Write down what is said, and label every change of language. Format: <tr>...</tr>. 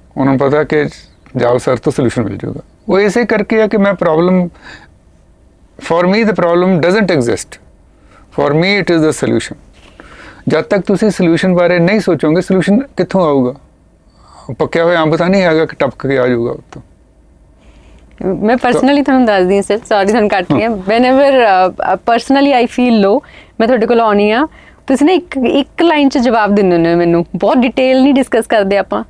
<pa>ਉਹਨਾਂ ਨੂੰ ਪਤਾ ਕਿ ਜਾਓ ਸਰ ਤੋਂ ਸੋਲੂਸ਼ਨ ਮਿਲ ਜਾਊਗਾ। ਉਹ ਇਸੇ ਕਰਕੇ ਆ ਕਿ ਮੈਂ problem</pa> <en>for me the problem doesn't exist, for me it is the solution.</en> <pa>ਜਦ ਤੱਕ ਤੁਸੀਂ ਸੋਲੂਸ਼ਨ ਬਾਰੇ ਨਹੀਂ ਸੋਚੋਗੇ, ਸੋਲੂਸ਼ਨ ਕਿੱਥੋਂ ਆਊਗਾ? ਪੱਕਿਆ ਹੋਇਆ ਅੰਬ ਤਾਂ ਨਹੀਂ ਹੈਗਾ ਕਿ ਟਪਕ ਕੇ ਆ ਜਾਊਗਾ ਉੱਤੋਂ। ਮੈਂ ਪਰਸਨਲੀ ਤੁਹਾਨੂੰ ਦੱਸਦੀ ਹਾਂ ਸਰ, ਸੌਰੀ ਤੁਹਾਨੂੰ ਕੱਟ ਰਹੀ ਹਾਂ।</pa> <en>whenever personally I feel low,</en> <pa>ਮੈਂ ਤੁਹਾਡੇ ਕੋਲ ਆਉਣੀ ਆ, ਤੁਸੀਂ ਨਾ ਇੱਕ ਲਾਈਨ 'ਚ ਜਵਾਬ ਦਿੰਦੇ ਹੁੰਦੇ ਹੋ ਮੈਨੂੰ, ਬਹੁਤ ਡਿਟੇਲ ਨਹੀਂ ਡਿਸਕਸ ਕਰਦੇ ਆਪਾਂ।</pa>